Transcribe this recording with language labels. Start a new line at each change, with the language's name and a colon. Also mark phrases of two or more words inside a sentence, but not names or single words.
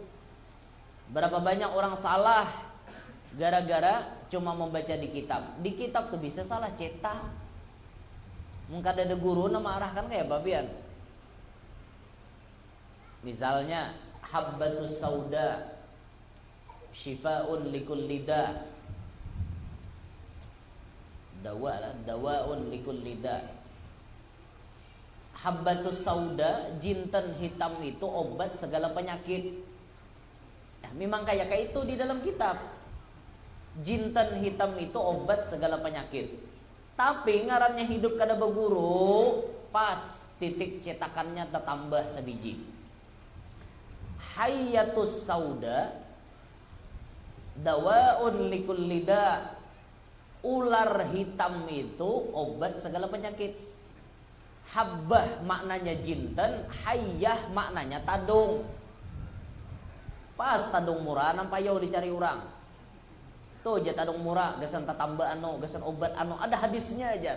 Banjar: Berapa banyak orang salah gara-gara cuma membaca di kitab. Di kitab tuh bisa salah cetak. Mun kada ada guru nama arahkan kayak babian.
Arabic: Misalnya الحبة السوداء شفاء لكل داء. دواء لكل داء. الحبة السوداء,
Banjar: jinten hitam itu obat segala penyakit. Nah, memang kayak itu di dalam kitab. Jinten hitam itu obat segala penyakit. Tapi ngarannya hidup kada berguru, pas titik cetakannya tertambah sebiji.
Arabic: الحية السوداء دواء لكل داء.
Banjar: Ular hitam itu obat segala penyakit. Habbah maknanya jinten, hayyah maknanya tadung. Pas tadung murah nampak yo dicari orang. Tuh aja tadung murah, gesan tambah gesan obat ada hadisnya aja.